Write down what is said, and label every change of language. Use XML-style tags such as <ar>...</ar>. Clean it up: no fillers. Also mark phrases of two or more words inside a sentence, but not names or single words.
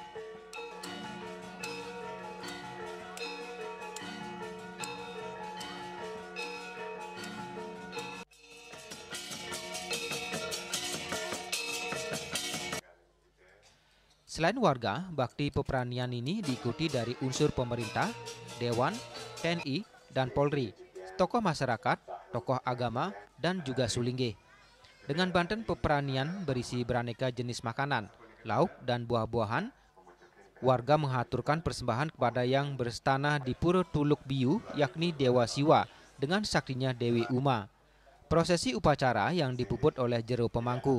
<id>Selain warga, bakti peperanian ini diikuti dari unsur pemerintah, Dewan, TNI, dan Polri, tokoh masyarakat, tokoh agama, dan juga sulingge. Dengan banten peperanian berisi beraneka jenis makanan, lauk, dan buah-buahan, warga mengaturkan persembahan kepada yang berstana di Pura Tuluk Biu, yakni Dewa Siwa, dengan saktinya Dewi Uma. Prosesi upacara yang dipuput oleh jero pemangku.</id>